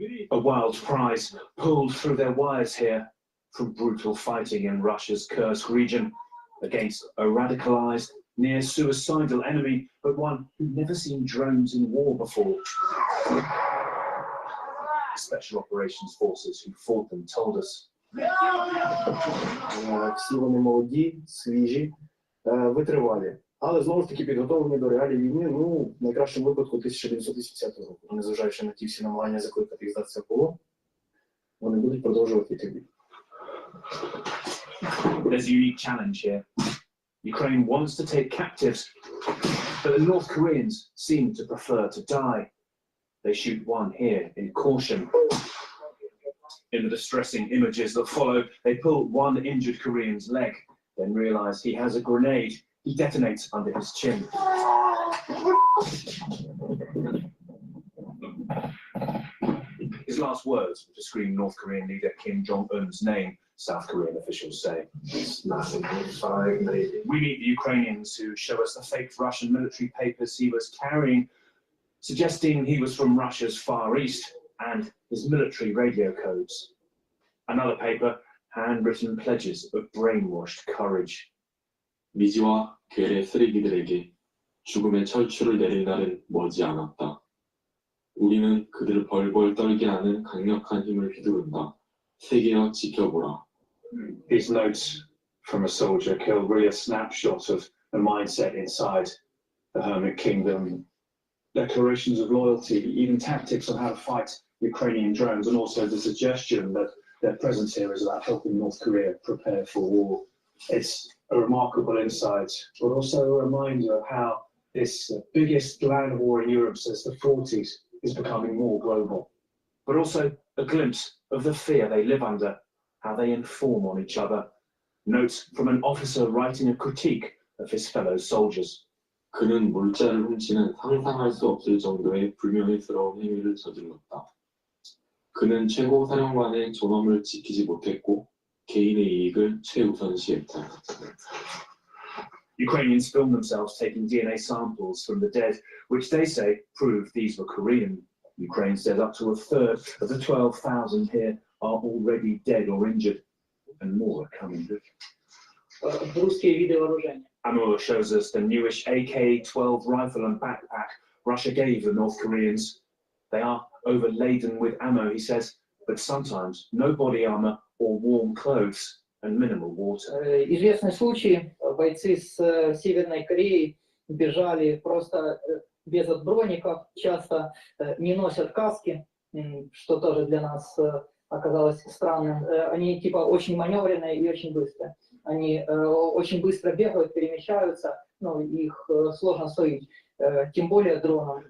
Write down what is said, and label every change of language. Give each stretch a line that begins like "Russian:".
English: A wild prize pulled through their wires here from brutal fighting in Russia's Kursk region against a radicalized, near suicidal enemy, but one who'd never seen drones in war before. Special operations forces who fought them told us.
Ukrainian: Всі вони молоді, свіжі, витривалі. Але знову ж таки підготовлені до реалій війни, в найкращому випадку 1980 року. Незважаючи на ті всі намагання закликати їх здатися в полон, вони будуть продовжувати йти в бій.
English: There's a unique challenge here. Ukraine wants to take captives, but the North Koreans seem to prefer to die. They shoot one here in caution. In the distressing images that follow, they pull one injured Korean's leg, then realize he has a grenade. He detonates under his chin. His last words were to scream North Korean leader Kim Jong-un's name, South Korean officials say. We meet the Ukrainians who show us the faked Russian military papers he was carrying, suggesting he was from Russia's Far East, and his military radio codes. Another paper, handwritten pledges of brainwashed courage.
Korean: 미지와 괴뢰 쓰레기들에게 죽음의 철출을 내릴 날은 머지 않았다. 우리는 그들을 벌벌 떨게 하는 강력한 힘을 휘두른다. 세계여 지켜보라.
English: These notes from a soldier killed really a snapshot of the mindset inside the Hermit Kingdom. Declarations of loyalty, even tactics on how to fight Ukrainian drones, and also the suggestion that their presence here is about helping North Korea prepare for war. It's a remarkable insight, but also a reminder of how this biggest land war in Europe since the 40s is becoming more global. But also a glimpse of the fear they live under, how they inform on each other. Notes from an officer writing a critique of his fellow soldiers.
Korean: 그는 물자를 훔치는 상상할 수 없을 정도의 불명예스러운 행위를 저질렀다. 그는 최고 사령관의 존엄을 지키지 못했고 개인의 이익을 최우선시했다.
English: Ukrainians filmed themselves taking DNA samples from the dead, which they say proved these were Korean. Ukraine says up to a third of the 12,000 here are already dead or injured, and more are coming. Amur shows us the newish AK-12 rifle and backpack Russia gave the North Koreans. They are overladen with ammo, he says, but sometimes no body armor or warm clothes and minimal water.
Russian: Известный случай, бойцы с Северной Кореи бежали просто без броников, часто не носят каски, что тоже для нас оказалось странным. Они типа очень маневренные и очень быстрые. Они очень быстро бегают, перемещаются, но их сложно словить, тем более дроном.